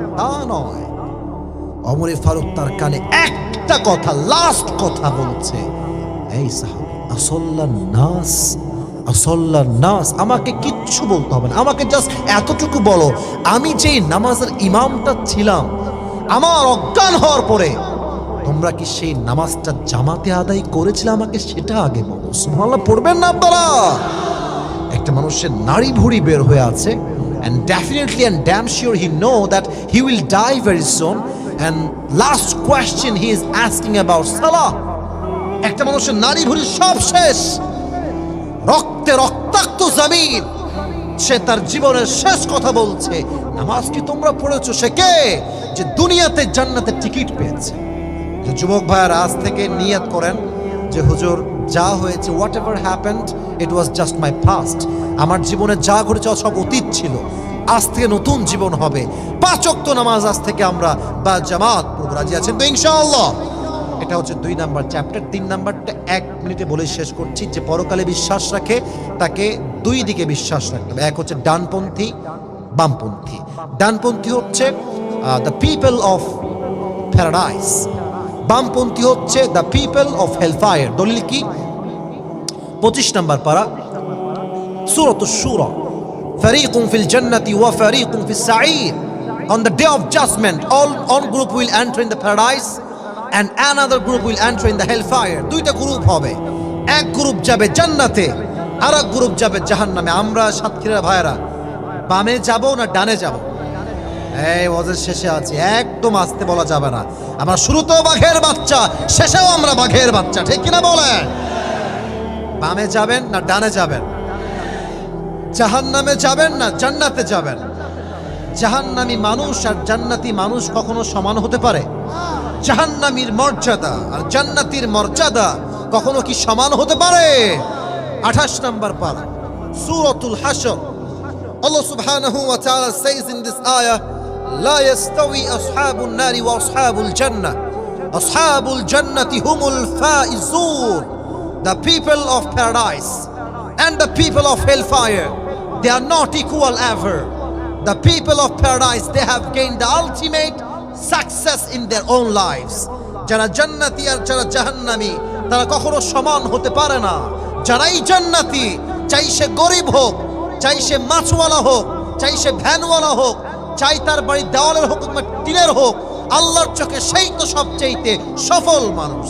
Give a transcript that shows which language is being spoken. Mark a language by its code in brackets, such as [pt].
[bn] তা নয়, ওমরে ফারুক তার কানে একটা কথা, লাস্ট কথা বলছে, এই সাহাবী, [ar] আসল্লান নাস, আসল্লান নাস, [bn] আমাকে কিচ্ছু বলতে হবে না, আমাকে জাস্ট এতটুকু বলো, আমি যেই নামাজের ইমামটা ছিলাম, আমার অজ্ঞান হওয়ার পরে তোমরা কি সেই নামাজটা জামাতে আদায় করেছিলে, আমাকে সেটা আগে বলো। সুবহানাল্লাহ পড়বেন না আপনারা? একটা মানুষের নাড়ি ভুঁড়ি বের হয়ে আছে, [en] and definitely and damn sure he know that he will die very soon, and last question he is asking about salah. [bn] একটা মানুষের নাড়ি ভুঁড়ি সব শেষ, রক্তে রক্তাক্ত জমিন, সে তার জীবনের শেষ কথা বলছে, নামাজ কি তোমরা পড়েছো? সে কে? যে দুনিয়াতে জান্নাতের টিকিট পেয়েছে। যে যুবক ভাইয়ারা আজ থেকে নিয়ত করেন যে হুজুর যা হয়েছে, [en] whatever happened, it was just my past, [bn] আমার জীবনে যা ঘটেছে সব অতীত ছিল, আজ থেকে নতুন জীবন হবে। 5 ওয়াক্ত নামাজ আজ থেকে আমরা বা জামাত পড়ব, রাজি আছেন তো ইনশাআল্লাহ? এটা হচ্ছে 2 নাম্বার চ্যাপ্টার। 3 নাম্বারটা 1 মিনিটে বলে শেষ করছি। যে পরকালে বিশ্বাস রাখে তাকে 2 দিকে বিশ্বাস রাখতে হবে। এক হচ্ছে ডানপন্থী, বামপন্থী। ডানপন্থী হচ্ছে [en] the people of paradise, [bn] বামপন্থী হচ্ছে [en] The people of hellfire. [bn] দলিল কি? 25 নাম্বার পারা, [ar] সূরাতুশ শুরা, ফারীকুন ফিল জান্নাতি ওয়া ফারীকুন ফিস সাঈর। [en] On the day of judgment, all group will enter in the paradise and another group will enter in the hellfire. [bn] 2টা গ্রুপ হবে, এক গ্রুপ যাবে জান্নাতে, আর এক গ্রুপ যাবে জাহান্নামে। আমরা সাতক্ষীরা ভাইরা বামে যাব না ডানে যাব? এই ওয়াজের শেষে আছে, একদম আস্তে বলা যাবে না। আমরা শুরুতেও বাঘের বাচ্চা, শেষেও আমরা বাঘের বাচ্চা, ঠিক কিনা বলেন? বামে যাবেন না ডানে যাবেন? জাহান্নামে যাবেন না জান্নাতে যাবেন? জাহান্নামী মানুষ আর জান্নাতি মানুষ কখনো সমান হতে পারে? জাহান্নামীর মর্যাদা আর জান্নাতীর মর্যাদা কখনো কি সমান হতে পারে? 28 নাম্বার পারা, সূরাতুল হাশর। [en] Allah subhanahu wa ta'ala says in this ayah, [ar] لا يستوي أصحاب النار وأصحاب الجنة أصحاب الجنة هم الفائزون. [en] The people of paradise and the people of hellfire, they are not equal ever. The people of paradise, they have gained the ultimate success in their own lives. [bn] যারা জান্নাতি আর যারা জাহান্নামী, তারা কখনো সমান হতে পারে না। যারাই জান্নাতি, চাই সে গরিব হোক, চাই সে মাছওয়ালা হোক, চাই সে ভ্যানওয়ালা হোক, চাই তার বাড়ি দেওয়ালের হোক কিংবা টিনের হোক, আল্লাহর চোখে সেই তো সবচেয়েতে সফল মানুষ।